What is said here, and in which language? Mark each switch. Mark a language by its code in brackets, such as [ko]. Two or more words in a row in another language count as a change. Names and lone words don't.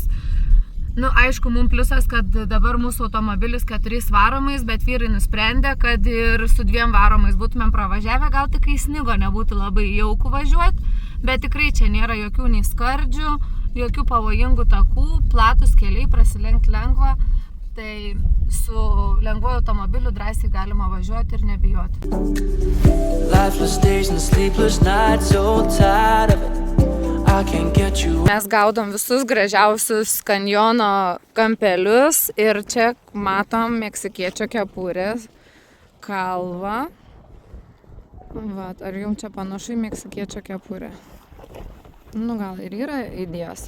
[lt] Aišku, mums pliusas, kad dabar mūsų automobilis 4 varomais, bet vyrai nusprendė, kad ir su 2 varomais būtumėm pravažiavę, gal tik kai snigo nebūtų labai jauku važiuoti, bet tikrai čia nėra jokių nei skardžių, jokių pavojingų takų, platus keliai, prasilenkti lengva, tai su lengvuoju automobiliu drąsiai galima važiuoti ir nebijoti. [en] Lifeless days and sleepless nights, so tired of it. [lt] Mes gaudom visus gražiausius kanjono kampelius ir čia matom meksikiečio kepurės kalvą. Vat, ar jums čia panašu į meksikiečio kepurę? Nu, gal ir yra idėjos.